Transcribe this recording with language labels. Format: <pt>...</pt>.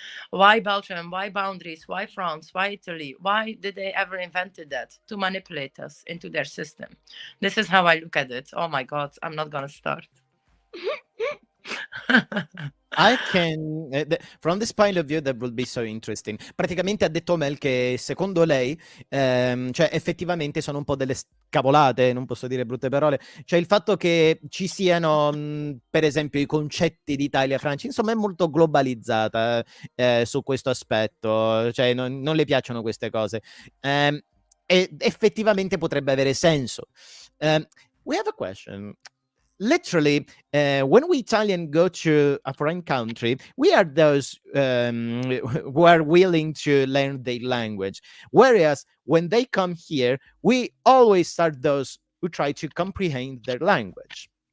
<en>Why Belgium? Why boundaries? Why France? Why Italy? Why did they ever invented that? To manipulate us into their system. This is how I look at it. Oh my God, I'm not gonna start. I can, from this point of view, that will be so interesting.</en> <it>Praticamente ha detto Mel che secondo lei, cioè effettivamente sono un po' delle cavolate, non posso dire brutte parole, cioè il fatto che ci siano, per esempio, i concetti di Italia, Francia, insomma è molto globalizzata su questo aspetto, cioè non le piacciono queste cose. E effettivamente potrebbe avere senso.</it> <en>We have a question. Literally, when we Italian go to a foreign country, we are those who are willing to learn their language. Whereas when they come here, we always are those who try to comprehend their language.</en>